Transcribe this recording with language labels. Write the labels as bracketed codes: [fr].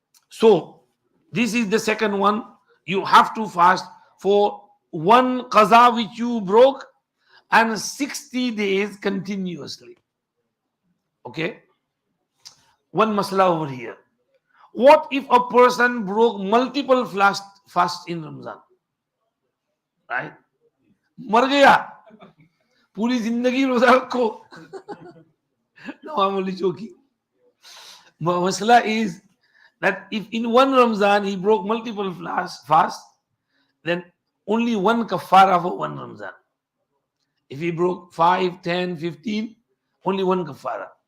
[en] So, this is the second one. You have to fast for one qaza which you broke and 60 days continuously. Okay? One masla over here. What if a person broke multiple fasts in Ramzan? Right? [hi] मर गया पूरी जिंदगी रोजा रखो. [en] No, I'm only joking. Masala is that if in one Ramzan he broke multiple fasts, then only one kaffara for one Ramzan. If he broke 5, 10, 15, only one kaffara.